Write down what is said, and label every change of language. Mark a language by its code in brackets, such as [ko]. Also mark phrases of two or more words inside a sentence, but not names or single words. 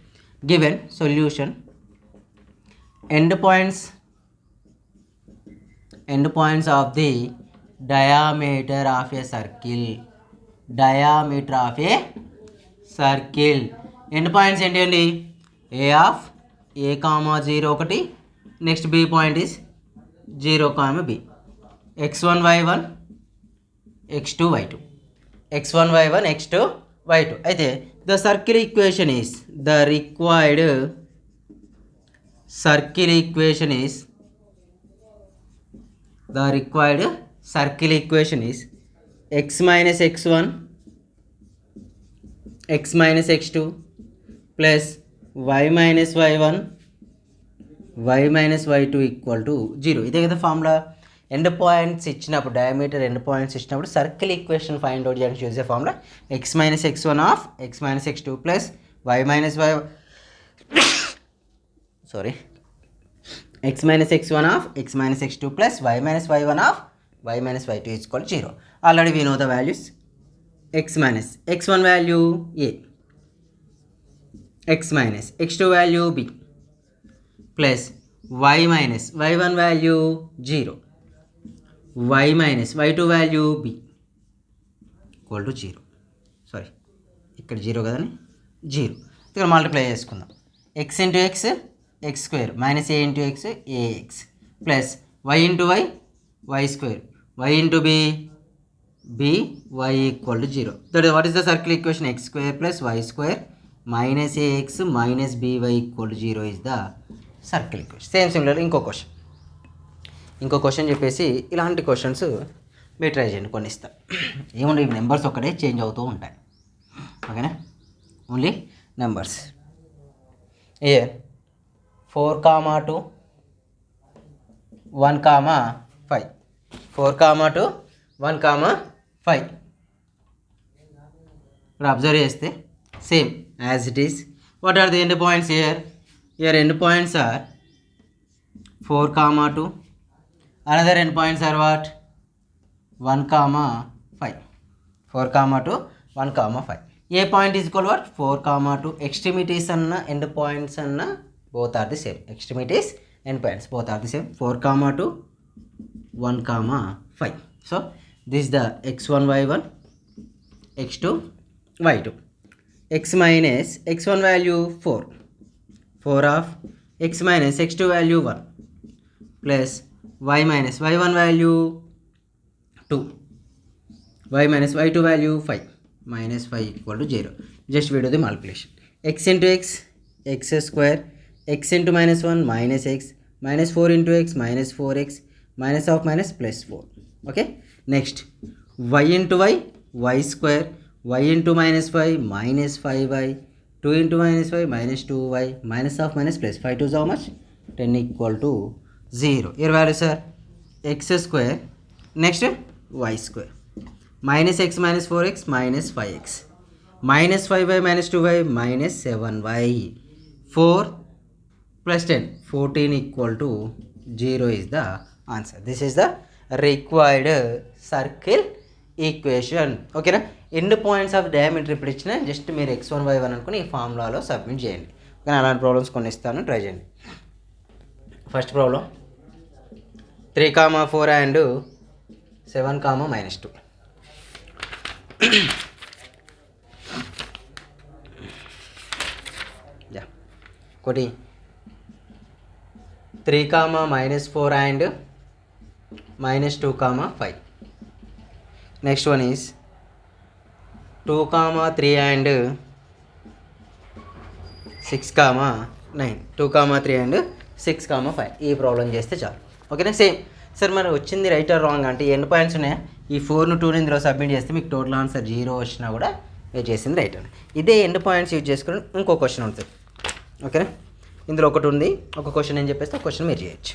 [en] Given solution end points of the diameter of a circle. end points [te] ఏంటి అండి? [en] a comma 0 ఒకటి, next b point is 0 comma b. x1 y1 x2 y2, x1 y1 x2 y2. అయితే the circle equation is x minus x1 x minus x2 plus y minus y1 y minus y2 equal to 0. [te] ఇదే కదా ఫార్ములా. [en] end points ఇచ్చినప్పుడు diameter end points ఇచ్చినప్పుడు circle equation find out [te] చేయడానికి యూజ్ చేసే [en] formula x minus x1 of x minus x2 plus y minus x minus x1 of x minus x2 plus y minus y1 of y minus y2 is equal to 0. Already we know the values. x minus x1 value a, x minus x2 value b, plus y minus y1 value 0, y minus y2 value b equal to 0. [te] సారీ, ఇక్కడ 0 కదండి, 0. ఇక్కడ మల్టిప్లై చేసుకుందాం. [en] x into x x square minus a into x ax plus y into y y square y into b by equal to 0. That what is the circle equation? x square plus y square minus ax minus by equal to 0 is the circle equation. same similar [te] ఇంకో క్వశ్చన్ చెప్పేసి ఇలాంటి క్వశ్చన్స్ మీరు ట్రై చేయండి, కొన్ని ఇస్తా. ఏముండే నెంబర్స్ ఒకటే చేంజ్ అవుతూ ఉంటాయి, ఓకేనా? [en] Only numbers. A 4,2 1,5 4,2 1,5 [te] ఇప్పుడు అబ్జర్వ్ చేస్తే [en] same as it is. What are the end points here? Here end points are 4,2. Another end points are what? 1,5. 4,2 1,5. A point is equal what? 4,2. Extremities అన్న end points అన్న both are the same. Extremities end points both are the same. 4,2 1,5. So this is the x1 y1 x2 y2. X minus x1 value 4 of x minus x2 value 1 plus y minus y1 value 2 y minus y2 value 5 minus 5 equal to 0. Just we do the multiplication. X into x x square, x into minus 1 minus x, minus 4 into x minus 4x, minus of minus plus 4. Okay, next y into y y square, y into minus 5 minus 5y, 2 into minus 5 minus 2y, minus of minus plus 5 to how much? 10 equal to 0. Here values are x square, next y square, minus x minus 4x minus 5x, minus 5y minus 2y minus 7y, 4 plus 10 14 equal to 0 is the answer. This is the required circle equation. [te] ఓకేనా? [en] end points of diameter [te] ఇప్పుడు ఇచ్చిన జస్ట్ మీరు x1 y1 అనుకుని ఈ ఫార్ములాలో సబ్మిట్ చేయండి. కానీ అలాంటి ప్రాబ్లమ్స్ కొన్ని ఇస్తాను, ట్రై చేయండి. [en] First problem 3,4 and 7,-2. ఒకటి 3,-4 and -2,5. Next one is 2,3 and 6,9. 2,3 and 6,5. [te] ఈ ప్రాబ్లం చేస్తే చాలు, ఓకేనా? సేమ్ సార్ మరి వచ్చింది [en] right or wrong [te] అంటే ఎండ్ పాయింట్స్ ఉన్నాయి, ఈ 4ను 2ని ఇందులో సబ్మిట్ చేస్తే మీకు [en] total answer [te] 0 వచ్చినా కూడా మీరు చేసింది రైట్ అని. ఇదే [en] end points [te] యూజ్ చేసుకుని ఇంకో క్వశ్చన్ ఉంటుంది, ఓకేనా? ఇందులో ఒకటి ఉంది, ఒక క్వశ్చన్ నేను చెప్పేస్తే ఒక క్వశ్చన్ మీరు చేయొచ్చు.